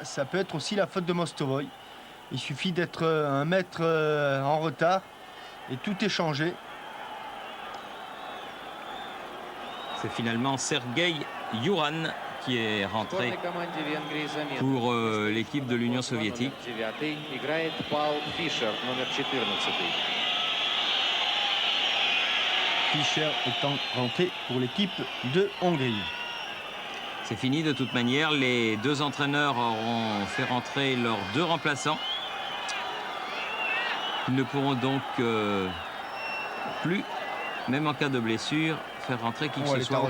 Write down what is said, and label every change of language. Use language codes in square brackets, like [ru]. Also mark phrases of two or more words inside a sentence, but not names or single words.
[fr] Ça peut être aussi la faute de Mostovoy. Il suffit d'être un mètre en retard et tout est changé. C'est finalement Sergei Yuran qui est rentré [ru] Сборной команде Венгрии замена. [fr] pour l'équipe de l'Union soviétique. [ru] Номер 9 играет Паул Фишер, номер 14. [fr] Fischer étant rentré pour l'équipe de Hongrie. C'est fini de toute manière. Les deux entraîneurs auront fait rentrer leurs deux remplaçants. Ils ne pourront donc plus, même en cas de blessure, faire rentrer qui que ce soit.